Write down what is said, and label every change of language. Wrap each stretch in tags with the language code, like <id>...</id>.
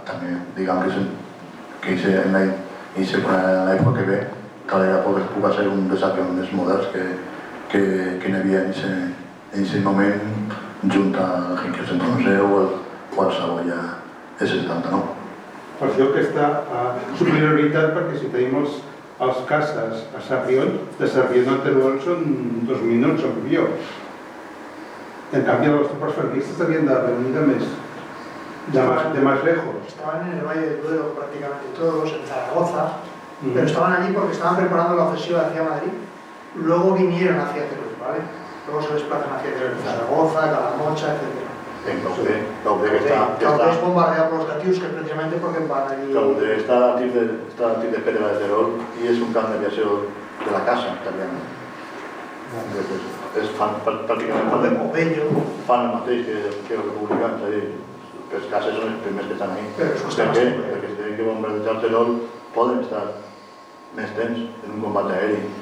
<ca>També, diguem que en l'època que ve, cada vegada puga ser un dels avions més moderns que n'hi havia en aquest moment junt a l'Hinkel 111 o al Savoia S79. Per això aquesta superioritat, perquè si tenim els caces a Sarrión, de Sarrión al Teruel són 2 minuts amb avió.</ca> <es>En canvi, los tropas franquistas habían de venir de más lejos. Estaban en el Valle del Duero prácticamente todos, en Zaragoza, pero estaban allí porque estaban preparando la ofensiva hacia Madrid. Luego vinieron hacia Teruel, ¿vale? Luego se desplazan hacia Teruel, Zaragoza, Calamocha, etc. En Cauder es bombardeado por los Katiuskas precisamente porque van allí...</es> <ca>Cauder està al tir de Pedra de Terol i és un camp d'aviació de la casa italiana. Pràcticament fan el mateix que els republicans, és a dir, que els cases són els primers que estan ahí. Per què? Perquè si tenen que bombardejar el Terol poden estar més temps en un combat aeri.</ca>